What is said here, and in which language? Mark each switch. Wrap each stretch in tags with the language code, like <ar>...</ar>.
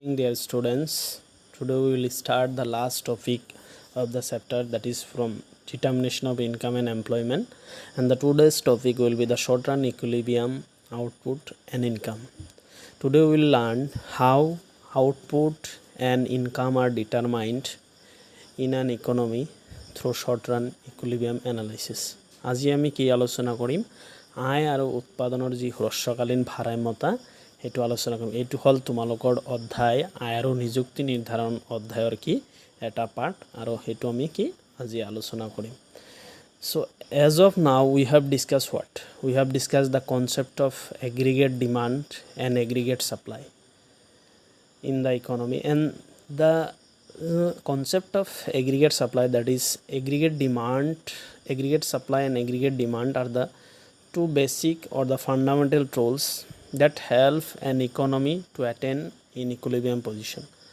<en>Dear students, today we will start the last topic of the chapter, that is from determination of income and employment, and the today's topic will be the short run equilibrium, output and income. Today we will learn how output and income are determined in an economy through short run equilibrium analysis.</en> <as>আজি আমি কি আলোচনা কৰিম, আয় আৰু উৎপাদনৰ যি হ্ৰস্বকালীন ভাৰসাম্যতা সেইটো আলোচনা কৰিম। এইটো হল তোমালোকৰ অধ্যায় আয় আৰু নিযুক্তি নিৰ্ধাৰণ অধ্যায়ৰ কি এটা পাৰ্ট, আৰু সেইটো আমি কি আজি আলোচনা কৰিম।</as> <en>So as of now we have discussed what? We have discussed the concept of aggregate demand and aggregate supply in the economy, and the concept of aggregate supply, that is aggregate demand, aggregate supply and aggregate demand are the two basic or the fundamental tools that help an economy to attain in equilibrium position.</en>